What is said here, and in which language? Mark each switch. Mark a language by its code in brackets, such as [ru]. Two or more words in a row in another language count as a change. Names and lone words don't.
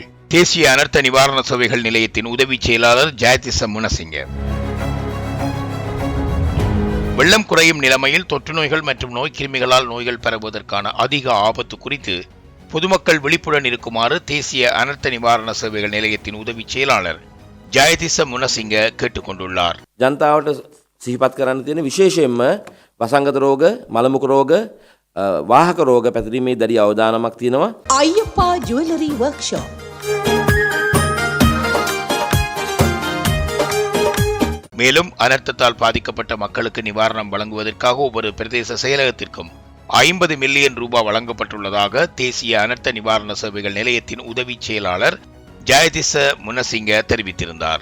[ta] தேசிய அனர்த்த நிவாரண சேவைகள் நிலையத்தின் உதவி செயலாளர் ஜெயதிச முனசிங்க. வெள்ளம் குறையும் நிலைமையில் தொற்று நோய்கள் மற்றும் நோய்க்கிருமிகளால் நோய்கள் பரவுவதற்கான அதிக ஆபத்து குறித்து பொதுமக்கள் விழிப்புடன் இருக்குமாறு தேசிய அனர்த்த நிவாரண சேவைகள் நிலையத்தின் உதவி செயலாளர் ජයතිස්ස මුණසිංහ கேட்டுக்கொண்டுள்ளார். [si] ජනතාවට සිහිපත් කරන්න තියෙන විශේෂයෙන්ම වසංගත රෝග, මලමුක රෝග, වාහක රෝග පැතිරීමේ දැඩි අවධානමක් තියෙනවා. අයියප්පා ජුවලරි වර්ක්ෂොප්. [ta] மேலும் அனர்த்தத்தால் பாதிக்கப்பட்ட மக்களுக்கு நிவாரணம் வழங்குவதற்காக ஒவ்வொரு பிரதேச செயலகத்திற்கும் 50 மில்லியன் ரூபாய் வழங்கப்பட்டுள்ளதாக தேசிய அனர்த்த நிவாரண சேவைகள் நிலையத்தின் உதவி செயலாளர் ஜெயதிச முனசிங்க தெரிவித்திருந்தார்.